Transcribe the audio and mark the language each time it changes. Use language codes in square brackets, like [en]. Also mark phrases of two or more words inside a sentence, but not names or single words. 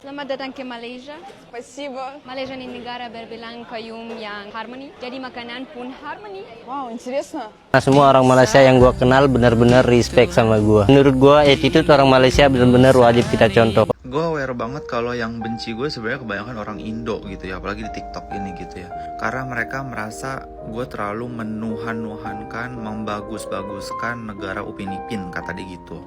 [ms] Selamat datang ke Malaysia. [ru] Спасибо. [ms] Malaysia ini negara berbilang kaum yang harmoni. Jadi makanan pun harmoni. [ru] Вау, интересно. [id] Nah, semua orang Malaysia yang gua kenal benar-benar respect sama gua. Menurut gua attitude orang Malaysia benar-benar wajib kita contoh. Gue aware banget kalau yang benci gue sebenarnya kebanyakan orang Indo gitu ya, apalagi di TikTok ini gitu ya. Karena mereka merasa gue terlalu menuhan-nuhankan, membagus-baguskan negara Upin Ipin, kata dia gitu.